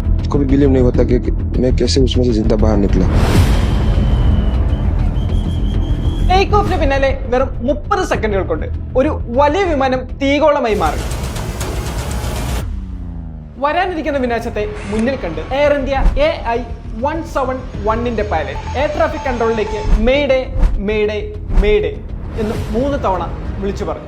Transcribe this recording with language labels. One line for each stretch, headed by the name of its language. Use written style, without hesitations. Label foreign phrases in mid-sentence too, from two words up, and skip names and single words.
Hindi: को भी बिलीव नहीं होता कि मैं कैसे उसमें से जिंदा बाहर निकला।
English: take offinu
Malayalam: പിന്നാലെ വെറും 30 സെക്കൻഡുകൾ കൊണ്ട് ഒരു വലിയ വിമാനം തീഗോളമായി മാറി. വരാനിരിക്കുന്ന വിനാശത്തെ മുന്നിൽ കണ്ട് എയർ ഇന്ത്യ AI-171ന്റെ പൈലറ്റ്
English: air traffic controlilekku Mayday Mayday Mayday
Malayalam: എന്ന് 3 തവണ വിളിച്ചു പറഞ്ഞു.